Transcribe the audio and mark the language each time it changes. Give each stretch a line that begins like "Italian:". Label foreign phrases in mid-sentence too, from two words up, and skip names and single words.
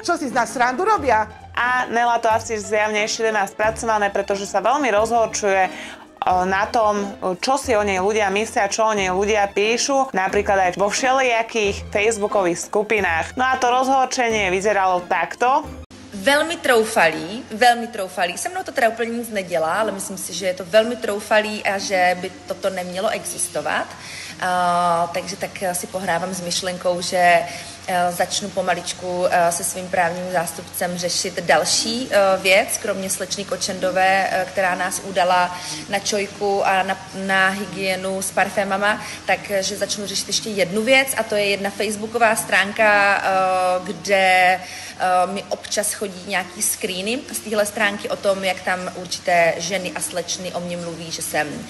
Slovak: Čo si z nás srandu robia? A Nela to asi zjavne ešte nemá spracované, pretože sa veľmi rozhorčuje na tom, čo si o nej ľudia myslia, čo o nej ľudia píšu, napríklad aj vo všelijakých facebookových skupinách. No a to rozhorčenie vyzeralo takto.
Czech: Velmi troufalý. Se mnou to teda úplně nic nedělá, ale myslím si, že je to velmi troufalý a že by toto nemělo existovat. Takže tak si pohrávám s myšlenkou, že začnu pomaličku se svým právním zástupcem řešit další věc, kromě slečny Kočendové, která nás udala na čojku a na hygienu s parfémama, takže začnu řešit ještě jednu věc a to je jedna facebooková stránka, kde mi občas chodí nějaký screeny z téhle stránky o tom, jak tam určité ženy a slečny o mě mluví, že jsem